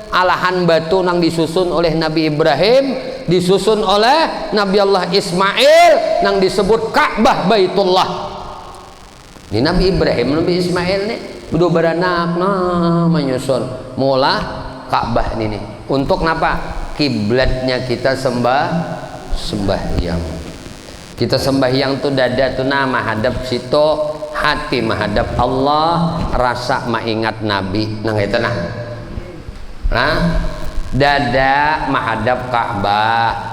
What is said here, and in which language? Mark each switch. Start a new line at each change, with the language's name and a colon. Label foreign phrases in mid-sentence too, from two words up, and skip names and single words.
Indonesian: Alahan batu nang disusun oleh Nabi Ibrahim, disusun oleh Nabi Allah Ismail, nang disebut Ka'bah Baitullah. Ini Nabi Ibrahim, Nabi Ismail nih udah beranak menyusun mula Ka'bah ini nih. Untuk napa? Kiblatnya kita sembahyang. Kita sembahyang tuh dada tuh menghadap situ, hati menghadap Allah, rasa mengingat Nabi. Nah itu dada menghadap Ka'bah.